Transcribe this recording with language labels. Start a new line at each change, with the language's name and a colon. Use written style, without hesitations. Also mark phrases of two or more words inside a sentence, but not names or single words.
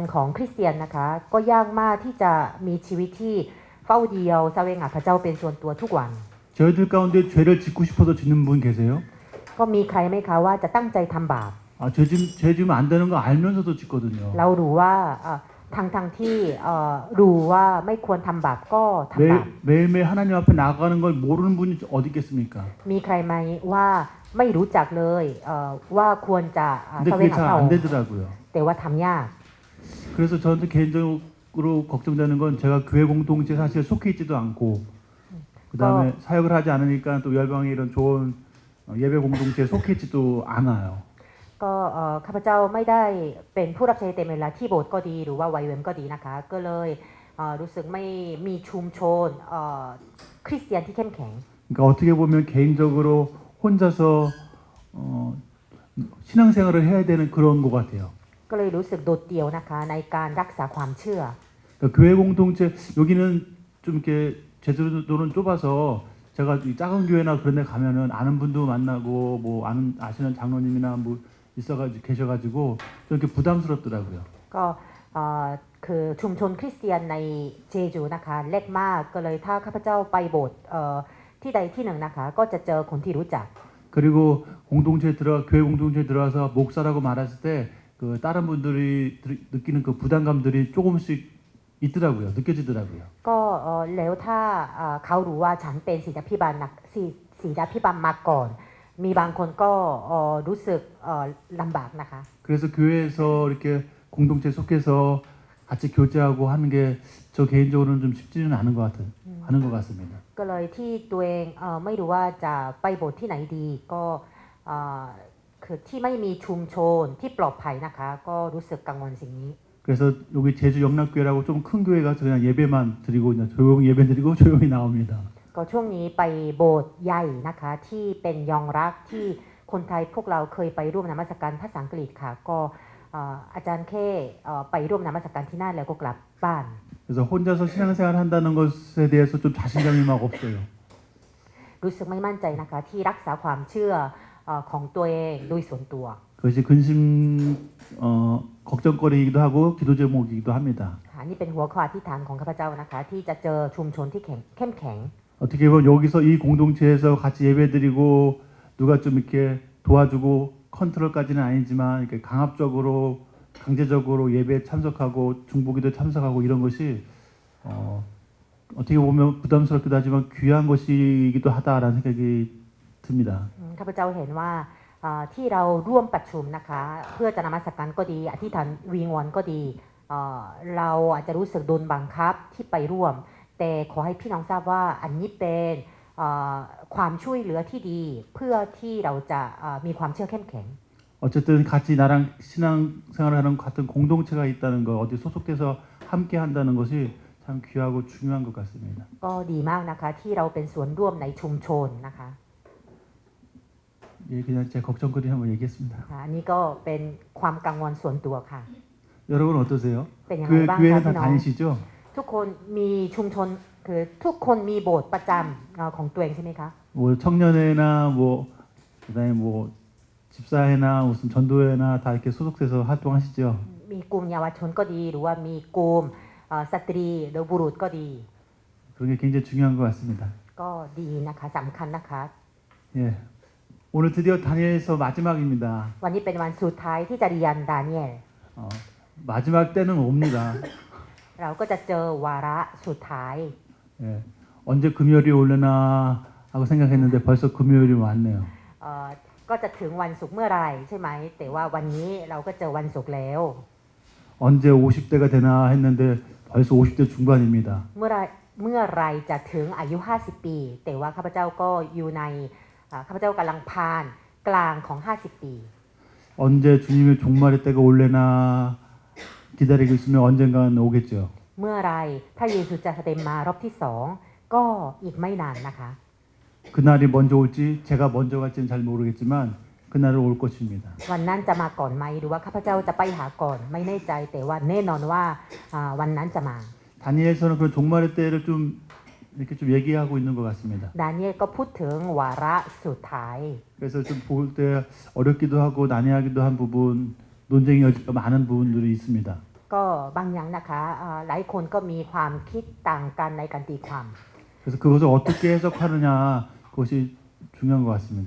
Thai: ของคริสเตียนนะคะก็ยากมากที่จะมีชีวิตที่เฝ้าเดียวแสวงหาพระเจ้าเป็นส่วนตัวทุกวัน
Korean: 저희들 가운데 죄를 짓고 싶어서 짓는 분 계세요?
Thai: ก็มีใครไหมคะว่าจะตั้งใจทำบาป
Korean: 죄 지으면 안 되는 거 알면서도 짓거든요.
Thai: เรารู้ว่าทั้งที่รู้ว่าไม่ควรทำบาปก็ทำบาป
Korean: 매일매일 하나님 앞에 나가는 걸 모르는 분이 어디 있겠습니까?
Thai: มีใครไหมว่าไม่รู้จักเลยว่าควรจะ
Korean: 근데
Thai: แสว
Korean: 그게
Thai: งหา
Korean: 잘
Thai: พระอง
Korean: 안
Thai: ค์
Korean: 되더라고요.
Thai: แต่ว่าทำยาก
Korean: 그래서 저한테 개인적으로 걱정되는 건 제가 교회 공동체 사실 속해 있지도 않고 그다음에 사역을 하지 않으니까 또 열방의 이런 좋은 예배 공동체에 속해 있지도 않아요.
Thai: ก็ข้าพเจ้าไม่ได้เป็นผู้รับใช้เต็มเวลาที่โบสถ์ก็ดีหรือว่าไวเวมก็ดีนะคะก็เลยรู้สึกไม่มีชุมชนคริสเตียนที่เข้มแข็ง
Korean: 그러니까 어떻게 보면 개인적으로 혼자서 신앙생활을 해야 되는 그런 것 같아요.
Thai: ก็เลยรู้สึกโดดเดี่ยวนะคะในการรักษาความเชื่อ
Korean: 그러니까 교회 공동체 여기는 좀 이렇게 제주도는 좁아서 제가 이 작은 교회나 그런 데 가면은 아는 분도 만나고 뭐 아시는 장로님이나 뭐 계셔가지고 좀 이렇게 부담스럽더라고요.
Thai: ก็คือชุมชนคริสเตียนในเจจูนะคะเล็กมากก็เลยถ้าข้าพเจ้าไปโบสถ์ที่ใดที่หนึ่งนะคะก็จะเจอคนที่รู้จัก
Korean: 그리고 교회 공동체에 들어와서 목사라고 말했을 때 그 다른 분들이 느끼는 그 부담감들이 조금씩 있더라고요. 느껴지더라고요.
Thai: ก็แล้วถ้าเขารู้ว่าฉันเป็นศิษยาภิบาลศิษยาภิบาลมาก่อน มีบางคนก็รู้สึกลำบากนะคะ
Korean: 그래서 교회에서 이렇게 공동체 속해서 같이 교제하고 하는 게 저 개인적으로는 좀 쉽지는 않은 것 같습니다.
Thai: ก็เลยที่ตัวเองไม่รู้ว่าจะไปโบสถ์ที่ไหนดีก็คือที่ไม่มีชุมชนที่ปลอดภัยนะคะก็รู้สึกกังวลสิ่งนี้
Korean: 그래서 여기 제주 영락교회라고 좀 큰 교회 가서 그냥 예배만 드리고 그냥 조용히 예배 드리고 조용히 나옵니다.
Thai: ก็ช่วงนี้ไปโบสถ์ใหญ่นะคะที่เป็นยองรักที่คนไทยพวกเราเคยไปร่วมนมัสการภาษาอังกฤษค่ะก็อาจารย์แค่ไปร่วมนมัสการที่นั่นแล้วก็กลับบ้าน
Korean: 그래서 혼자서 신앙생활 한다는 것에 대해서 좀 자신감이 막 없어요.
Thai: รู้สึกไม่มั่นใจนะคะที่รักษาความเชื่อของตัวเองโดยส่วนตัว
Korean: 그것이 근심 걱정거리이기도 하고 기도 제목이기도 합니다.
Thai: นี่เป็นหัวข้ออธิษฐานของข้าพเจ้านะคะที่จะเจอชุมชนที่เข้มแข็ง
Korean: 어떻게 보면 여기서 이 공동체에서 같이 예배드리고 누가 좀 이렇게 도와주고 컨트롤까지는 아니지만 이렇게 강제적으로 예배에 참석하고 중보기도에 참석하고 이런 것이 어떻게 보면 부담스럽기도 하지만 귀한 것이기도 하다라는 생각이 듭니다.
Thai: ข้าพเจ้าเห็นว่าที่เราร่วมประชุมนะคะเพื่อจะนมัสการก็ดีอธิษฐานวิงวอนก็ดีเราอาจจะรู้สึกโดนบังคับที่ไปร่วมแต่ขอให้พี่น้องทราบว่าอันนี้เป็นความช่วยเหลือที่ดีเพื่อที่เราจะมีความเชื่อเข้มแข็ง
Korean: 어쨌든 같이 나랑 신앙생활을 하는 같은 공동체가 있다는 거 어디 소속돼서 함께 한다는 것이 참 귀하고 중요한 것 같습니다.
Thai: ก็ดีมากนะคะที่เราเป็นส่วนร่วมในชุมชนนะคะ
Korean: 예, 그냥 제 걱정거리 한번 얘기했습니다.
Thai: อันนี้ก็เป็นความกังวลส่วนตัวค่ะ
Korean: 여러분 어떠세요?
Thai: เป็นยังไงบ้างคะ
Korean: 교회는 다
Thai: พี่น้อง
Korean: 다니시죠?
Thai: ทุกคนมีชุมชนคือทุกคนมีโบสถ์ประจำของตัวเองใช่ไหมคะ
Korean: 뭐 청년회나 뭐 그다음에 뭐 집사회나 무슨 전도회나 다 이렇게 소속돼서 활동하시죠?
Thai: มีกลุ่มเยาวชนก็ดีหรือว่ามีกลุ่มสตรีหรือบุรุษก็ดี
Korean: 그런 게 굉장히 중요한 것 같습니다.
Thai: ก็ดีนะคะสำคัญนะคะ
Korean: 예, 오늘 드디어 다니엘서 마지막입니다.
Thai: วันนี้เป็นวันสุดท้ายที่จะเรียนดาเนียล
Korean: 마지막 때는 옵니다.
Thai: เราก็จะเจอวาระสุดท้าย
Korean: 예, 언제 금요일이 올려나 하고 생각했는데 벌써 금요일이 왔네요.
Thai: ก็จะถึงวันศุกร์เมื่อไหร่ใช่ไหมแต่ว่าวันนี้เราก็เจอวันศุกร์แล้ว
Korean: 언제 50대가 되나 했는데 벌써 50대 중반입니다.
Thai: เมื่อไรจะถึงอายุ50ปีแต่ว่าข้าพเจ้าก็อยู่ในข้าพเจ้ากำลังผ่านกลางของ50ปี
Korean: 언제 주님의 종말의 때가 올래나 기다리고 있으면 언젠간 오겠죠.
Thai: เมื่อไรถ้าเยซูจะเสด็จมารอบที่2ก็อีกไม่นานนะคะ
Korean: 그날이 먼저 올지 제가 먼저 갈지는 잘 모르겠지만 그날은 올 것입니다.
Thai: วันนั้นจะมาก่อนไหมหรือว่าข้าพเจ้าจะไปหาก่อนไม่แน่ใจแต่ว่าแน่นอนว่าวันนั้นจะมา
Korean: 다니엘서는 그런 종말의 때를 좀 이렇게 좀 얘기하고 있는 것 같습니다.
Thai: ดาเนียลก็พูดถึงวาระสุดท้าย
Korean: 그래서 좀 볼 때 어렵기도 하고 난해하기도 한 부분, 논쟁이 여지가 많은 부분들이 있습니다.
Thai: ก็บางอย่างนะคะหลายคนก็มีความคิดต่างกันในการตีความ
Korean: 그래서 그것을 어떻게 해석하느냐 그것이 중요한 것 같습니다.